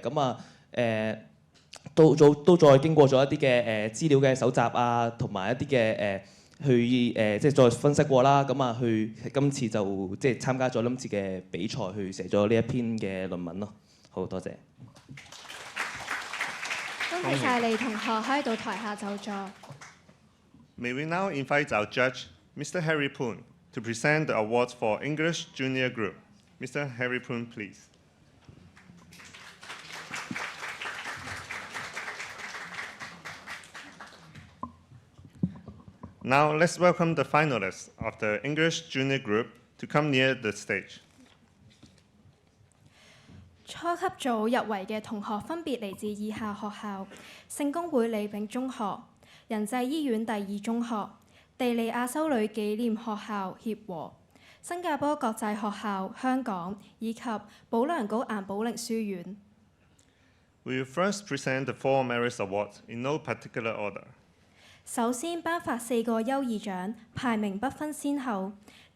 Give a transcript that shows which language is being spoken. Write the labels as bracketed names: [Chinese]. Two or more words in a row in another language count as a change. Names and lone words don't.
[Cantonese] 咁啊都再經過咗一啲嘅資料嘅搜集啊，同埋一啲嘅去即係再分析過啦。咁啊去今次就即係參加咗今次嘅比賽，去寫咗呢一篇嘅論文咯。好多謝。恭喜晒李同學，可以到台下就座。 [English] May we now invite our judge, Mr. Harry Poon, to present the awards for English Junior Group. Mr. Harry Poon, please. Now let's welcome the finalists of the English Junior Group to come near the stage. [Cantonese] 初級組入圍嘅同學分別嚟自以下學校：聖公會李炳中學、仁濟醫院第2中學、地利亞修女紀念學校協和、新加坡國際學校香港以及保良局顏寶玲書院。 [English] We will first present the 4 Merit Awards in no particular order. [Cantonese] 首先頒發4個優異獎，排名不分先後。